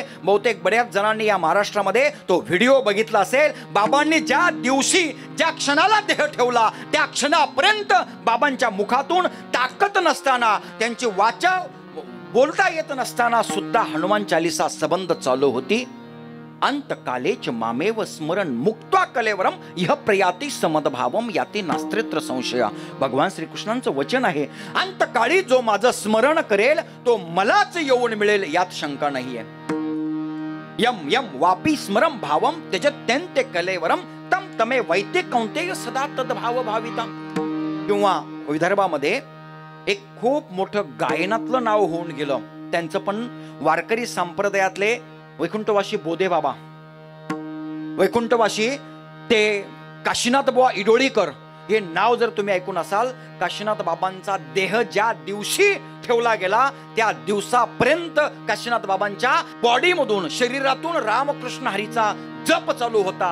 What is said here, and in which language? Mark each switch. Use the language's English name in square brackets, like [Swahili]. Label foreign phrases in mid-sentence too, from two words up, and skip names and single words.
[Marathi] बहुतेक बऱ्याच जणांनी या महाराष्ट्रामध्ये तो व्हिडिओ बघितला असेल. बाबांनी ज्या दिवशी ज्या क्षणाला देह ठेवला त्या क्षणापर्यंत बाबांच्या मुखातून ताकद नसताना, त्यांची वाचा बोलता येत नसताना सुद्धा हनुमान चालीसा सबंध चालू होती. [Sanskrit] अंतकालेच मामेव स्मरण मुक्त्वा कलेवरम इह प्रयाती समदभावम याती नास्त्रेत्र संशय. [Marathi] भगवान श्रीकृष्णांचं वचन आहे, अंतकाळी जो माझं स्मरण करेल तो मलाच येऊन मिळेल यात शंका नाहीये. [Sanskrit] यम यम वापी स्मरम भावम त्यजत्यन्ते कलेवरम तम तमे वैते कौंतेय सदा तद्भाव भाविता. [Marathi] किंवा विदर्भामध्ये एक खूप मोठं गायनातलं नाव होऊन गेलं. त्यांचं पण वारकरी संप्रदायातले वैकुंठवासी बोधे बाबा, वैकुंठवासी ते काशीनाथ बुवा इडोळीकर हे नाव जर तुम्ही ऐकून असाल, काशीनाथ बाबांचा देह ज्या दिवशी ठेवला गेला त्या दिवसापर्यंत काशीनाथ बाबांच्या बॉडीमधून, शरीरातून रामकृष्ण हरीचा जप चालू होता.